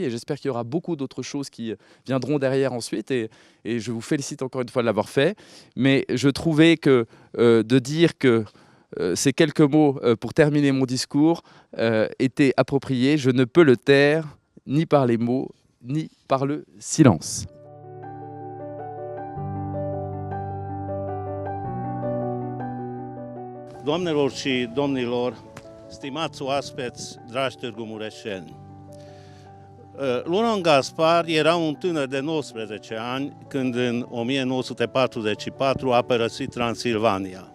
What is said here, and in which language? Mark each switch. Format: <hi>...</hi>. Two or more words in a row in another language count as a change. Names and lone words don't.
<fr>Et j'espère qu'il y aura beaucoup d'autres choses qui viendront derrière ensuite. Et je vous félicite encore une fois de l'avoir fait. Mais je trouvais que de dire que ces quelques mots pour terminer mon discours étaient appropriés. Je ne peux le taire ni par les mots, ni par le silence.</fr> <ro>Doamnelor și domnilor, stimați oaspeți, dragi târgumureșeni, Laurent Gaspard era un tânăr de 19 ani când în 1944 a părăsit Transilvania.</ro>